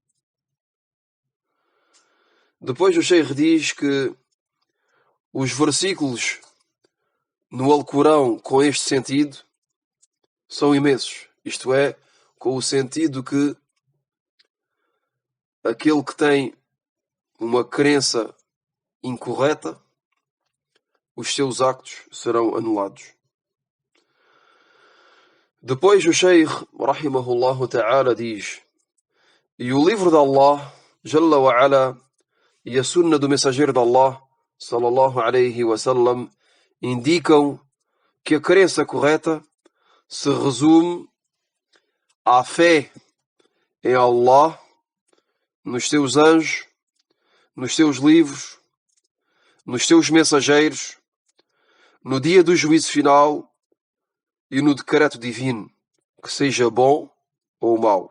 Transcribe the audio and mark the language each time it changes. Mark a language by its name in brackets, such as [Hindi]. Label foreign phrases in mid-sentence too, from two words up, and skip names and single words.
[Portuguese] Depois o Sheikh diz que os versículos no Alcorão com este sentido são imensos, isto é, com o sentido que aquele que tem uma crença incorreta, os seus actos serão anulados. Depois o Sheikh, [Arabic] رحمه الله تعالى, [Portuguese] diz: e o livro de Allah, [Arabic] جل وعلا, [Portuguese] e a sunna do mensageiro de Allah, [Arabic] صلى الله عليه وسلم, [Portuguese] indicam que a crença correta se resume à fé em Allah, nos seus anjos, nos seus livros, nos seus mensageiros, no dia do juízo final e no decreto divino, que seja bom ou mau.